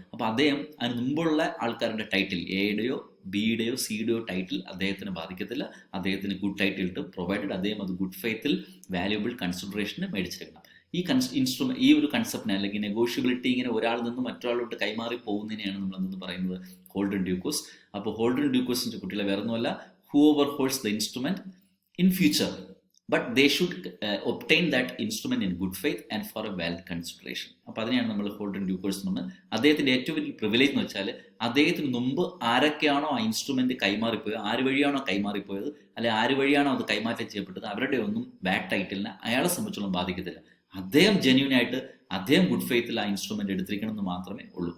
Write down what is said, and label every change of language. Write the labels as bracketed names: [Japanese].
[Malayalam] അപ്പോൾ അദ്ദേഹം അതിന് മുമ്പുള്ള ആൾക്കാരുടെ ടൈറ്റിൽ, എയുടെയോ ബിയുടെയോ സിയുടെയോ ടൈറ്റിൽ അദ്ദേഹത്തിന് ബാധിക്കത്തില്ല. അദ്ദേഹത്തിന് ഗുഡ് ടൈറ്റിൽ കിട്ടും, പ്രൊവൈഡഡ് അദ്ദേഹം അത് ഗുഡ് ഫെയ്ത്തിൽ വാല്യുബിൾ കൺസിഡറേഷന് മേടിച്ചെടുക്കണം. ഈ ഒരു കൺസെപ്റ്റിനെ അല്ലെങ്കിൽ നെഗോഷ്യബിലിറ്റി ഇങ്ങനെ ഒരാളിൽ നിന്ന് മറ്റൊരാളോട്ട് കൈമാറി പോകുന്നതിനെയാണ് നമ്മളെന്ന് പറയുന്നത് ഹോൾഡർ ഇൻ ഡ്യൂ കോഴ്സ്. അപ്പോൾ ഹോൾഡർ ഇൻ ഡ്യൂ കോഴ്സിൻ്റെ കുട്ടികളെ വേറെ ഒന്നുമല്ല, [English] whoever holds the instrument in future, but they should obtain that instrument in good faith and for a valid consideration. [Malayalam] അപ്പോൾ അതിനെയാണ് നമ്മൾ ഹോൾഡർ ഇൻ ഡ്യൂ കോഴ്സ് എന്ന് പറഞ്ഞത്. അദ്ദേഹത്തിൻ്റെ ഏറ്റവും വലിയ പ്രിവിലേജ് എന്ന് വെച്ചാൽ അദ്ദേഹത്തിന് മുമ്പ് ആരൊക്കെയാണോ ആ ഇൻസ്ട്രുമെൻറ്റ് കൈമാറിപ്പോയത്, ആര് വഴിയാണോ കൈമാറിപ്പോയത്, അല്ലെങ്കിൽ ആര് വഴിയാണോ അത് കൈമാറ്റം ചെയ്യപ്പെട്ടത്, അവരുടെ ഒന്നും ബാഡ് ടൈറ്റിലിനെ അയാളെ സംബന്ധിച്ചോളം ബാധിക്കത്തില്ല. അദ്ദേഹം ജെന്യൂനായിട്ട് അദ്ദേഹം ഗുഡ് ഫെയ്ത്തിൽ ആ ഇൻസ്ട്രുമെൻറ്റ് എടുത്തിരിക്കണം എന്ന് മാത്രമേ ഉള്ളൂ.